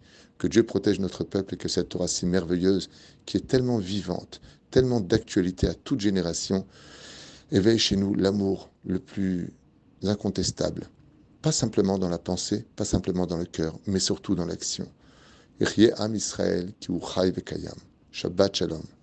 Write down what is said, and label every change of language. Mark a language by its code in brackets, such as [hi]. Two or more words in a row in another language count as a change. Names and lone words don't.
[fr] Que Dieu protège notre peuple et que cette Torah si merveilleuse, qui est tellement vivante, tellement d'actualité à toute génération, éveille chez nous l'amour le plus incontestable. Pas simplement dans la pensée, pas simplement dans le cœur, mais surtout dans l'action. [he] יחיה עם ישראל כי הוא חי וקיים. שבת שלום.